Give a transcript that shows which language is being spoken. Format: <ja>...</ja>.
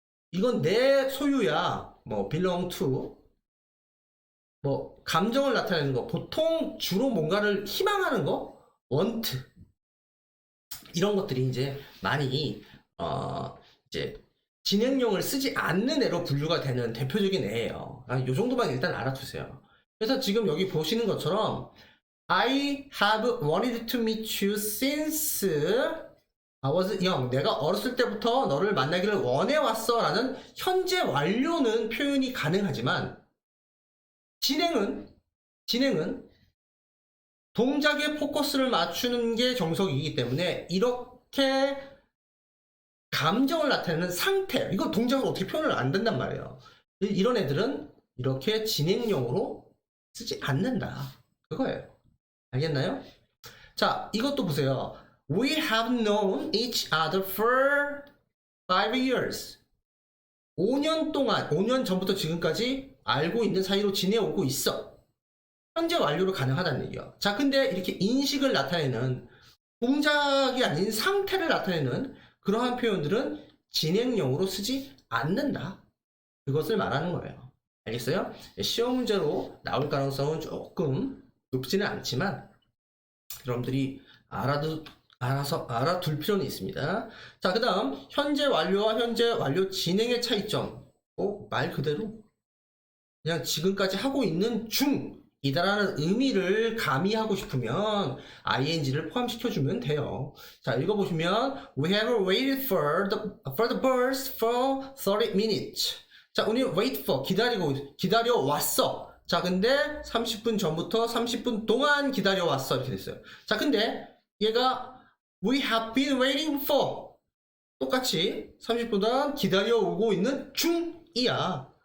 <ko>이건 내 소유야. belong to. 감정을 나타내는 거. 보통 주로 뭔가를 희망하는 거.</ko> <en>want.</en> <ko>이런 것들이 이제 많이 이제 진행형을 쓰지 않는 애로 분류가 되는 대표적인 애예요. 이 정도만 일단 알아두세요. 그래서 지금 여기 보시는 것처럼</ko> <en>I have wanted to meet you since I was young.</en> <ko>내가 어렸을 때부터 너를 만나기를 원해왔어 라는 현재 완료는 표현이 가능하지만 진행은 동작에 포커스를 맞추는 게 정석이기 때문에 이렇게 감정을 나타내는 상태, 이거 동작을 어떻게 표현을 안 된단 말이에요. 이런 애들은 이렇게 진행형으로 쓰지 않는다. 그거예요. 알겠나요? 자, 이것도 보세요.</ko> <en>We have known each other for 5 years.</en> <ko>5년 전부터 지금까지 알고 있는 사이로 지내오고 있어. 현재 완료로 가능하다는 얘기예요. 자, 근데 이렇게 인식을 나타내는 동작이 아닌 상태를 나타내는 그러한 표현들은 진행형으로 쓰지 않는다. 그것을 말하는 거예요. 알겠어요? 시험 문제로 나올 가능성은 조금 높지는 않지만 여러분들이 알아서 알아둘 필요는 있습니다. 자, 그 다음 현재 완료와 현재 완료 진행의 차이점. 말 그대로 그냥 지금까지 하고 있는 중이다라는 의미를 가미하고 싶으면 ing를 포함시켜주면 돼요. 자, 읽어보시면</ko> <en>We have waited for the bus for 30 minutes.</en> <ko>자, 우리 wait for 기다려 왔어. 자, 근데 30분 전부터 30분 동안 기다려 왔어 이렇게 됐어요. 자, 근데 얘가</ko> <en>We have been waiting for</en> <ko>똑같이 30분 동안 기다려오고 있는 중이야.</ko>